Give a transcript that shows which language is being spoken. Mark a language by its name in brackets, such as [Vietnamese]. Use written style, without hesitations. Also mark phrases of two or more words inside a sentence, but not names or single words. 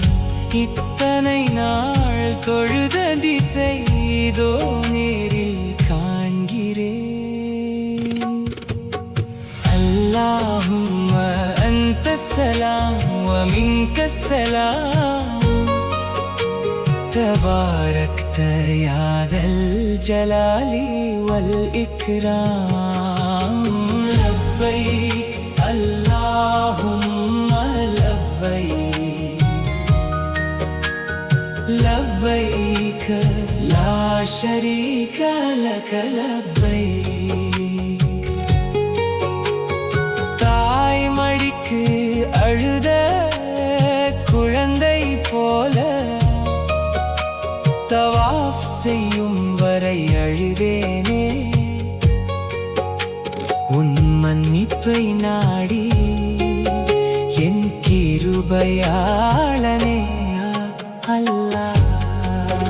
[Tamil] இத்தனை நாள் தொழுத திசை இதோ நேரில் காண்கிறேன். [Arabic] اللهم أنت السلام ومنك السلام, تباركت يا ذا الجلال والإكرام. لبيك اللهم لبيك، لبيك لا شريك لك لبيك. [Tamil] தாய் மடிக்கு அழுத குழந்தை போல தவாஃப் செய்யும் வரை அழுதேனே, உன் மன்னிப்பை நாடி என் கிருபையாளனே [Arabic] يا الله.